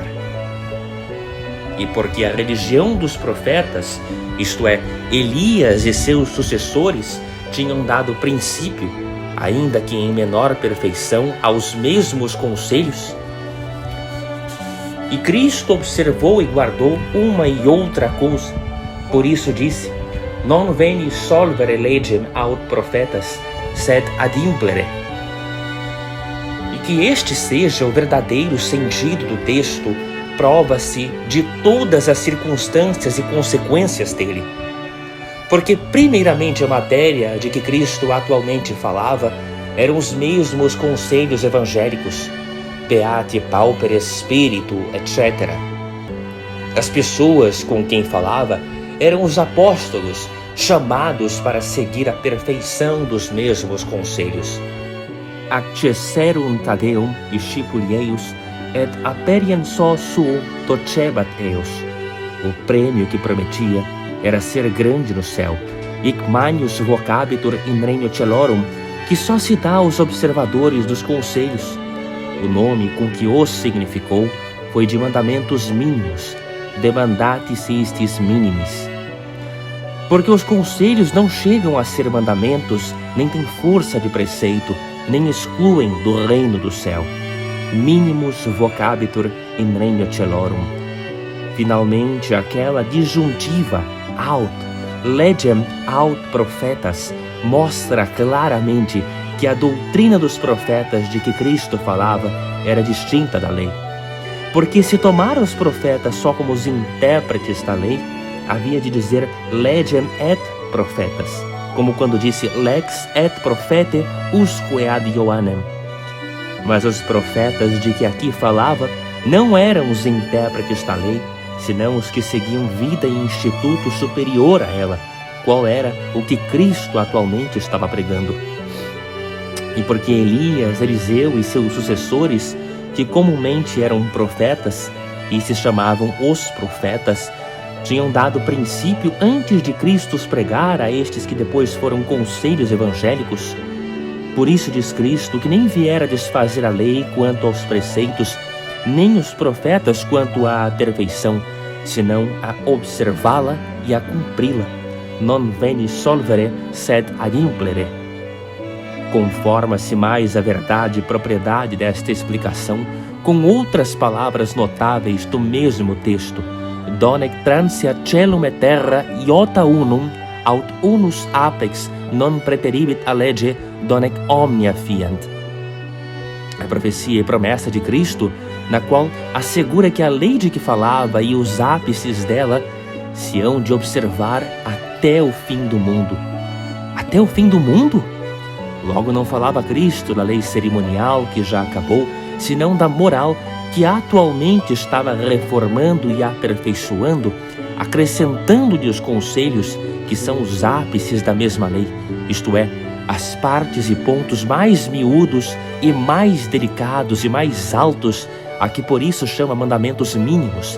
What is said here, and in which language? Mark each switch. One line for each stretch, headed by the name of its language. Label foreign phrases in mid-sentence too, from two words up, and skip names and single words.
Portuguese: E porque a religião dos profetas, isto é, Elias e seus sucessores, tinham dado princípio, ainda que em menor perfeição, aos mesmos conselhos. E Cristo observou e guardou uma e outra coisa. Por isso disse,
Latin: non veni solvere legem aut profetas, sed ad implere.
Portuguese: E que este seja o verdadeiro sentido do texto, prova-se de todas as circunstâncias e consequências dele. Porque primeiramente a matéria de que Cristo atualmente falava eram os mesmos conselhos evangélicos,
Latin: Beati pauperes spiritu, etc.
Portuguese: As pessoas com quem falava eram os apóstolos, chamados para seguir a perfeição dos mesmos conselhos.
Latin: Accesserunt ad eum discipuli eius, et aperiem suo docebat eos.
Portuguese: O prêmio que prometia era ser grande no céu,
Latin: hic manius vocabitur in regno celorum,
Portuguese: que só se dá aos observadores dos conselhos. O nome com que os significou foi de mandamentos mínimos,
Latin: demandatis istis minimis.
Portuguese: Porque os conselhos não chegam a ser mandamentos, nem têm força de preceito, nem excluem do reino do céu.
Latin: Minimus vocabitur in regno celorum.
Portuguese: Finalmente, aquela disjuntiva
Latin: aut legem aut profetas
Portuguese: mostra claramente que a doutrina dos profetas de que Cristo falava era distinta da lei. Porque se tomar os profetas só como os intérpretes da lei, havia de dizer
Latin: legem et profetas,
Portuguese: como quando disse
Latin: lex et profete usque ad Ioannem.
Portuguese: Mas os profetas de que aqui falava não eram os intérpretes da lei, senão os que seguiam vida e instituto superior a ela, qual era o que Cristo atualmente estava pregando. E porque Elias, Eliseu e seus sucessores, que comumente eram profetas e se chamavam os profetas, tinham dado princípio antes de Cristo os pregar a estes que depois foram conselhos evangélicos. Por isso diz Cristo que nem viera desfazer a lei quanto aos preceitos, nem os profetas quanto à perfeição, senão a observá-la e a cumpri-la.
Latin: Non veni solvere, sed adimplere.
Portuguese: Conforma-se mais a verdade e propriedade desta explicação com outras palavras notáveis do mesmo texto.
Latin: Donec transia celum et terra iota unum, aut unus apex non preteribit a lege, donec omnia fiant.
Portuguese: A profecia e promessa de Cristo, na qual assegura que a lei de que falava e os ápices dela se hão de observar até o fim do mundo. Até o fim do mundo? Logo não falava Cristo da lei cerimonial que já acabou, senão da moral que atualmente estava reformando e aperfeiçoando, acrescentando-lhe os conselhos que são os ápices da mesma lei, isto é, as partes e pontos mais miúdos e mais delicados e mais altos, a que por isso chama mandamentos mínimos.